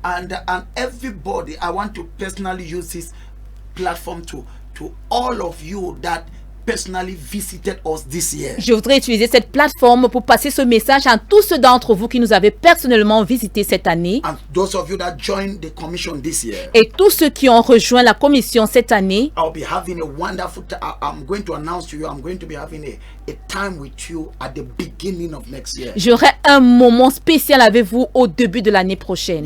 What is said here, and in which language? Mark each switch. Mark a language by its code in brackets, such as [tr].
[en] And everybody, I want to personally use this platform to all of you that personally visited us this year. [fr] Je voudrais utiliser cette plateforme pour passer ce message à tous ceux d'entre vous qui nous avez personnellement visités cette année. [en] And those of you that joined the commission this year. [fr] Et tous ceux qui ont rejoint la commission cette année. [en] I'll be having a wonderful I'm going to announce to you, I'm going to be having a time with you at the beginning of next year. [fr] J'aurai un moment spécial avec vous au début de l'année prochaine.